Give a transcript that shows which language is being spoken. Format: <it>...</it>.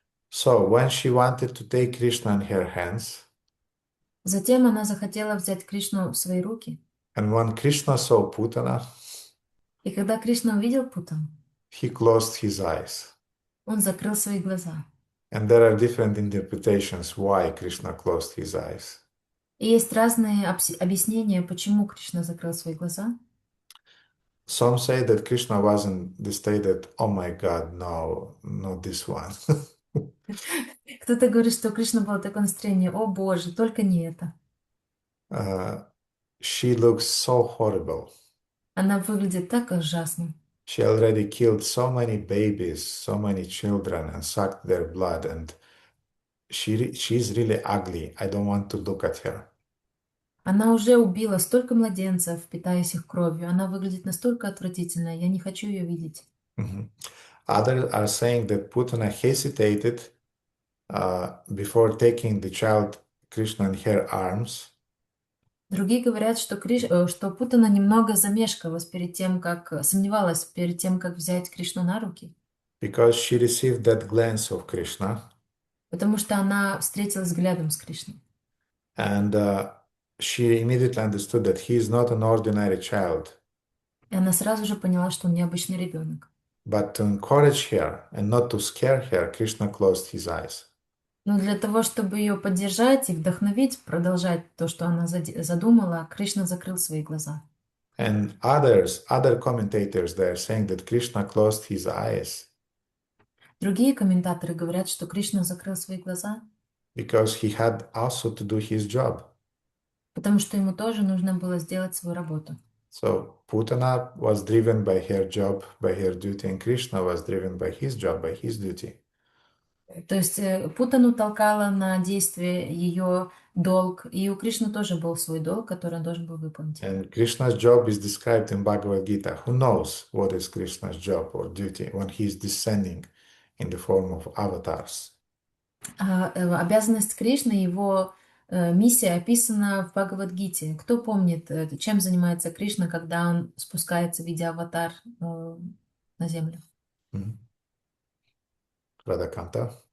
<en>So when she wanted to take Krishna in her hands,</en> <ru>Затем она захотела взять Кришну в свои руки.</ru> <en>and when Krishna saw Putana,</en> <ru>И когда Кришна увидел Путану,</ru> <en>he closed his eyes.</en> <ru>он закрыл свои глаза.</ru> <en>And there are different interpretations why Krishna closed his eyes.</en> <ru>И есть разные объяснения, почему Кришна закрыл свои глаза.</ru> <en>Some say that Krishna was in the state that, oh my God, no, not this one.</en> <ru>Кто-то говорит, что у Кришны было такое настроение: «О Боже, только не это».</ru> <en>She looks so horrible.</en> <ru>Она выглядит так ужасно.</ru> <en>She already killed so many babies, so many children, and sucked their blood, and she's really ugly. I don't want to look at her.</en> <ru>Она уже убила столько младенцев, питаясь их кровью. Она выглядит настолько отвратительно. Я не хочу ее видеть.</ru> <en>Others are saying that Putana hesitated before taking the child Krishna in her arms.</en> <ru>Другие говорят, что Путана немного замешкалась перед тем, сомневалась перед тем, как взять Кришну на руки.</ru> <en>Because she received that glance of Krishna.</en> <ru>Потому что она встретилась взглядом с Кришной.</ru> <en>And she immediately understood that he is not an ordinary child.</en> <ru>И она сразу же поняла, что он необычный ребенок.</ru> <en>But to encourage her and not to scare her, Krishna closed his eyes.</en> <ru>Но для того, чтобы ее поддержать и вдохновить, продолжать то, что она задумала, Кришна закрыл свои глаза.</ru> <en>And other commentators, they are saying that Krishna closed his eyes.</en> <ru>Другие комментаторы говорят, что Кришна закрыл свои глаза,</ru> <en>because he had also to do his job.</en> <ru>потому что ему тоже нужно было сделать свою работу.</ru> <en>So Putana was driven by her job, by her duty, and Krishna was driven by his job, by his duty.</en> <ru>То есть Путану толкала на действие ее долг, и у Кришны тоже был свой долг, который он должен был выполнить.</ru> <en>And Krishna's job is described in Bhagavad Gita. Who knows what is Krishna's job or duty when he is descending in the form of avatars?</en> <ru>Обязанность Кришны, его миссия описана в Бхагавад-гите. Кто помнит, чем занимается Кришна, когда он спускается в виде аватар на землю? Радаканта.</ru>